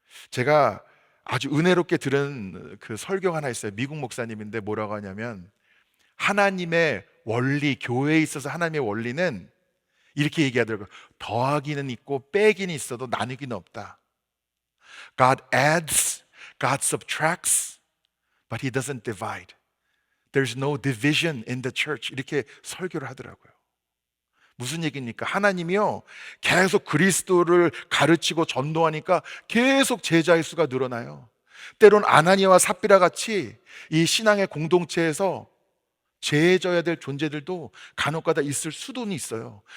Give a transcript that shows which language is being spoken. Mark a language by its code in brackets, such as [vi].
[ko] 제가 아주 은혜롭게 들은 그 설교가 하나 있어요. 미국 목사님인데 뭐라고 하냐면, 하나님의 원리, 교회에 있어서 하나님의 원리는 이렇게 얘기하더라고요. 더하기는 있고 빼기는 있어도 나누기는 없다. [en] God adds, God subtracts, but He doesn't divide. There's no division in the church. [ko] 이렇게 설교를 하더라고요. 무슨 얘기입니까? 하나님이요, 계속 그리스도를 가르치고 전도하니까 계속 제자의 수가 늘어나요. 때론 아나니아와 삽비라 같이 이 신앙의 공동체에서 죄져야 될 존재들도 간혹가다 있을 수도 있어요.